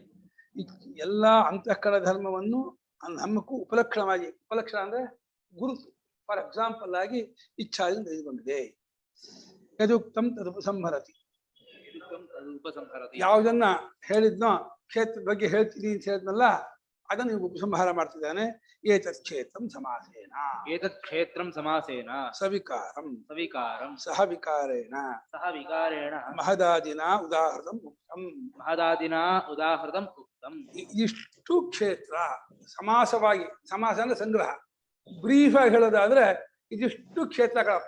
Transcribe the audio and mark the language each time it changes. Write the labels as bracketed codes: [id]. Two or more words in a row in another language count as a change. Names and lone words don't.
[kn] ಎಲ್ಲ ಅಂತಃಕರಣ ಧರ್ಮವನ್ನು ನಮ್ಮಕ್ಕೂ ಉಪಲಕ್ಷಣವಾಗಿ, ಉಪಲಕ್ಷಣ ಅಂದ್ರೆ ಗುರುತು, [en] for example [kn] ಆಗಿ ಇಚ್ಛಾದಿಂದ ತೆಗೆದುಕೊಂಡಿದೆ. [sa] ಯದುಕ್ತಂ ತದುಪಸಂಹರತಿ, [kn] ಯಾವುದನ್ನ ಹೇಳಿದ್ನೋ ಕ್ಷೇತ್ರದ ಬಗ್ಗೆ ಹೇಳ್ತೀನಿ ಅಂತ ಹೇಳಿದ್ನಲ್ಲ ಅದನ್ನು ನೀವು ಉಪಸಂಹಾರ ಮಾಡ್ತಿದ್ದಾನೆ. [sa] ಏತತ್ ಕ್ಷೇತ್ರಂ ಸಮಾಸೇನ, ಏತತ್ ಕ್ಷೇತ್ರಂ ಸಮಾಸೇನ ಸವಿಕಾರಂ, ಸವಿಕಾರಂ ಸಹ ವಿಕಾರೇಣ, ಸಹ ವಿಕಾರೇಣ ಮಹದಾದಿನ ಉದಾಹೃತಂ ಉಕ್ತಂ, ಮಹದಾದಿನ ಉದಾಹೃತಂ ಉಕ್ತಂ. [kn] ಇಷ್ಟು ಕ್ಷೇತ್ರ ಸಮಾಸವಾಗಿ, ಸಮಾಸ ಅಂದ್ರೆ ಸಂಗ್ರಹ, ಬ್ರೀಫ್ ಆಗಿ ಹೇಳೋದಾದ್ರೆ ಇದಿಷ್ಟು ಕ್ಷೇತ್ರಗಳಪ್ಪ.